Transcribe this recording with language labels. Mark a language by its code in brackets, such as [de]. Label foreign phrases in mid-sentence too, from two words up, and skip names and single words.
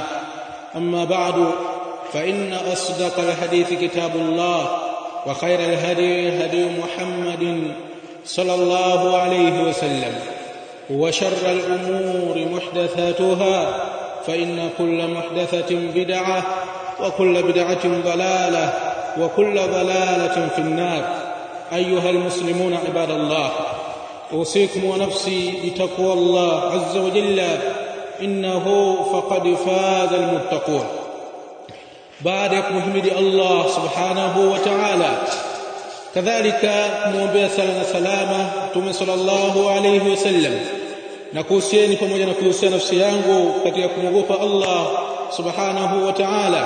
[ar] أما بعد فإن أصدق الحديث كتاب الله وخير الهدي هدي محمد صلى الله عليه وسلم وشر الأمور محدثاتها فإن كل محدثة بدعة وكل بدعة ضلالة وكل ضلالة في النار. أيها المسلمون عباد الله، أوصيكم ونفسي بتقوى الله عز وجل إنه فقد فاز المتقون. [sw] baada ya kumhimidi Allah [ar] سبحانه وتعالى, [sw] kadhalika muombea sala na salama Mtume [ar] صلى الله عليه وسلم, [sw] na kuhusieni pamoja na kuhusia nafsi yangu katika kumwogopa Allah [ar] سبحانه وتعالى.